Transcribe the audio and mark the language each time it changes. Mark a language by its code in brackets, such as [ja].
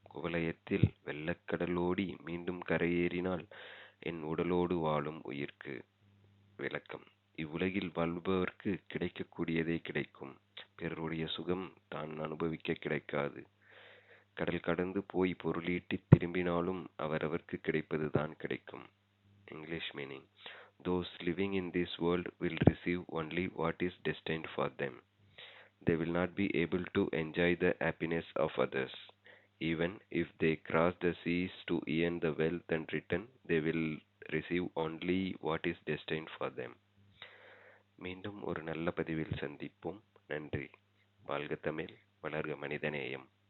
[ta] குவலயத்தில் வெள்ளக்கடல் ஓடி மீண்டும் கரையேறினால் என் உடலோடு வாழும் உயிர்க்கு. விளக்கம். இவ்வுலகில் வாழ்பவர்க்கு கிடைக்கக்கூடியதே கிடைக்கும். பிறருடைய சுகம் தான் அனுபவிக்க கிடைக்காது. கடல் கடந்து போய் பொருளீட்டித் திரும்பினாலும் அவரவர்க்கு கிடைப்பதுதான் கிடைக்கும். [en] English meaning. Those living in this world will receive only what is destined for them. They will not be able to enjoy the happiness of others. Even if they cross the seas to earn the wealth and return, they will receive only what is destined for them. [ta] மீண்டும் ஒரு நல்ல பதிவில் சந்திப்போம். நன்றி. வாழ்க தமிழ், வளர்க மனிதநேயம்.